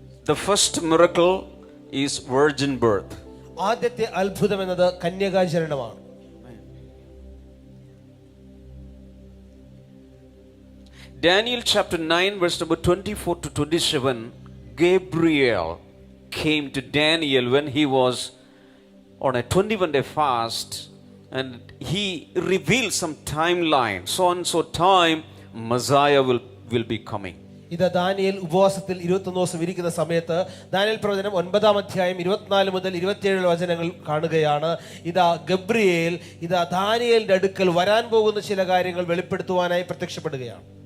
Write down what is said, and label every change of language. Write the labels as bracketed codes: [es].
[en] The first miracle is virgin birth. [ml] ആദ്യത്തെ അത്ഭുതം എന്നത് കന്യകാചരണമാണ്. [en] Daniel chapter 9 verse number 24 to 27, Gabriel came to Daniel when he was on a 21-day fast, and he revealed some timeline. So and so time Messiah will be coming. [ml] ഇത് Daniel ഉപവാസത്തിൽ 21 ദിവസം ഇരിക്കുന്ന സമയത്ത് Daniel പ്രവചനം 9-ാം അധ്യായം 24 മുതൽ 27 വചനങ്ങൾ കാണുകയാണ്. ഇതാ ഗബ്രിയേൽ ഇതാ ദാനിയേലിന്റെ അടുക്കൽ വരാൻ പോകുന്ന ചില കാര്യങ്ങൾ വെളിപ്പെടുത്തുവാനായി പ്രത്യക്ഷപ്പെടുകയാണ്.